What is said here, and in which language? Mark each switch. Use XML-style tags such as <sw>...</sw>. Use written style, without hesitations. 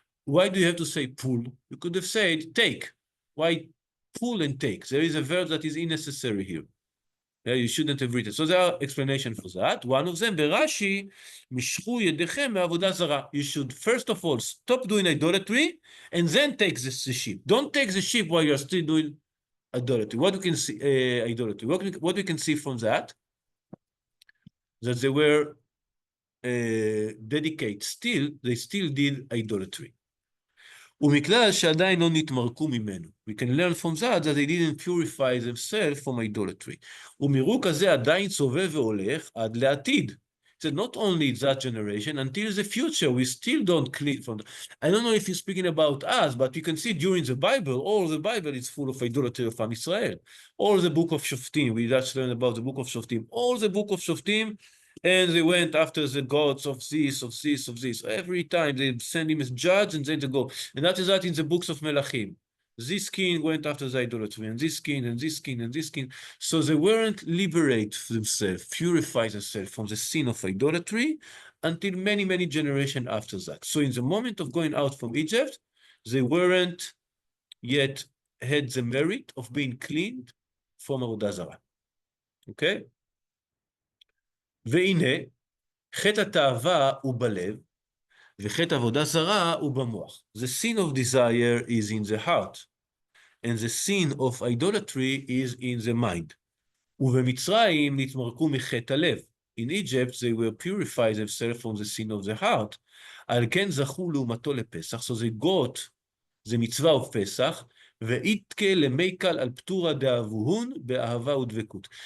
<en>Why do you have to say pull? You could have said take. Why pull and take? There is a verb that is unnecessary here. Yeah, you shouldn't have written. So there are explanations for that. One of them,</en> <he>בראשי, משכו ידיכם מעבודה זרה.</he> <en>You should first of all stop doing idolatry and then take the sheep. Don't take the sheep while you're still doing idolatry. What we can see, idolatry. What we can see from that they were dedicated they still did idolatry.</en> <he>ומכלל שעדיין לא נתמרקו ממנו.</he> <en>We can learn from that they didn't purify themselves from idolatry.</en> <he>ומירוק הזה עדיין סובב והולך עד לעתיד.</he> <en>So not only that generation, until the future, we still don't clean from that. I don't know if you're speaking about us, but you can see during the Bible, all the Bible is full of idolatry of Am Yisrael. All the book of Shoftim, we just learned about the book of Shoftim. All the book of Shoftim, and they went after the gods of this. Every time they send him as judge and then they go. And that is that in the books of Melachim. This king went after the idolatry, and this king, and this king, and this king. So they weren't liberate themselves, purify themselves from the sin of idolatry until many, many generations after that. So in the moment of going out from Egypt, they weren't yet had the merit of being cleaned from עבודה זרה. Okay?</en> <he>והנה, חטא התאווה הוא בלב, וחטא עבודה זרה הוא במוח.</he> <en>The sin of desire is in the heart, and the sin of idolatry is in the mind.</en> <he>ובמצרים נתמרקו מחטא הלב.</he> <en>In Egypt they were purified themselves from the sin of the heart,</en> <he>על כן זכו לעומתו לפסח,</he> <en>so they got the מצווה of פסח,</en> <he>ואיתקה למייקל על פטורה דאבוהון באהבה ודבקות.</he>